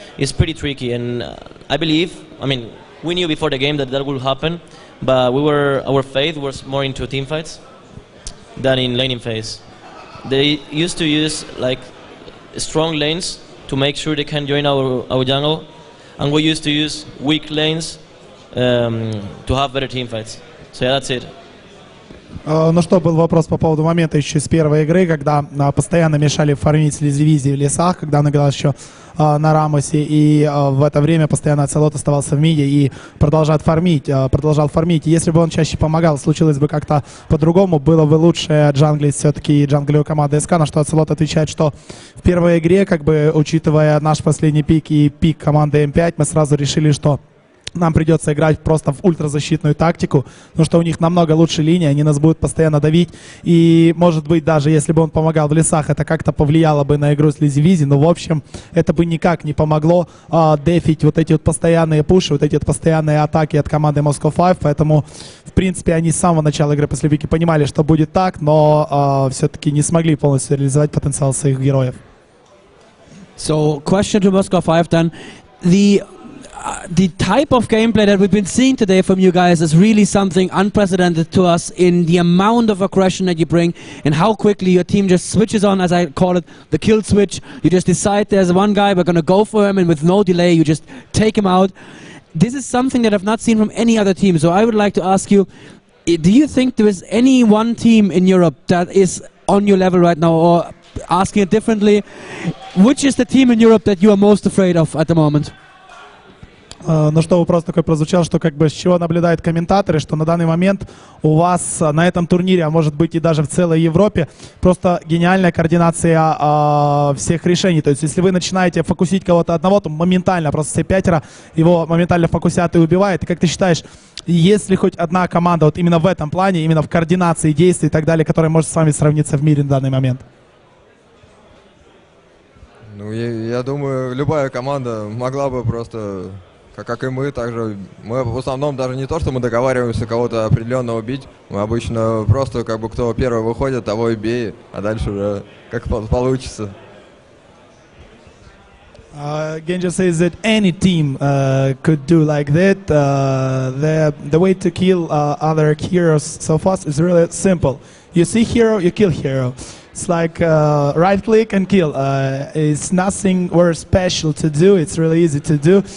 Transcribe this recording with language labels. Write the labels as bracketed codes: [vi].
[en] It's pretty tricky, and I believe. I mean, we knew before the game that would happen, but our faith was more into team fights than in laning phase. They used to use like strong lanes to make sure they can join our jungle, and we used to use weak lanes to have better team fights. So yeah, that's it. [ru] Ну что, был вопрос по поводу момента еще с первой игры, когда постоянно мешали фармить дивизии в лесах, когда он играл еще на Рамосе, и в это время постоянно Оцелот оставался в миде и продолжал фармить. Если бы он чаще помогал, случилось бы как-то по-другому, было бы лучше джанглить все-таки джанглю команды СК, на что Оцелот отвечает, что в первой игре, как бы учитывая наш последний пик и пик команды М5, мы сразу решили, что нам придется играть просто в ультразащитную тактику, потому что у них намного лучше линия, они нас будут постоянно давить. И, может быть, даже если бы он помогал в лесах, это как-то повлияло бы на игру с Лизивизи, но, в общем, это бы никак не помогло дефить вот эти вот постоянные пуши, вот эти вот постоянные атаки от команды Moscow 5, поэтому, в принципе, они с самого начала игры после пики понимали, что будет так, но все-таки не смогли полностью реализовать потенциал своих героев. [en] So, question to Moscow 5 then. The type of gameplay that we've been seeing today from you guys is really something unprecedented to us in the amount of aggression that you bring and how quickly your team just switches on, as I call it, the kill switch. You just decide there's one guy, we're going to go for him, and with no delay you just take him out. This is something that I've not seen from any other team, so I would like to ask you, do you think there is any one team in Europe that is on your level right now, or asking it differently, which is the team in Europe that you are most afraid of at the moment? [ru] Ну что, вопрос такой прозвучал, что как бы с чего наблюдают комментаторы, что на данный момент у вас на этом турнире, а может быть и даже в целой Европе, просто гениальная координация всех решений. То есть если вы начинаете фокусить кого-то одного, то моментально просто все пятеро его моментально фокусят и убивают. И как ты считаешь, есть ли хоть одна команда вот именно в этом плане, именно в координации действий и так далее, которая может с вами сравниться в мире на данный момент? Ну, я думаю, любая команда могла бы просто... Как и мы, также мы в основном даже не то, что мы договариваемся кого-то определенно убить, мы обычно просто как бы кто первый выходит, того и бей, а дальше уже как получится. [en] Genja says that any team could do like that. The way to kill other heroes so fast is really simple. You see hero, you kill hero. It's like right click and kill. It's nothing very special to do. It's really easy to do.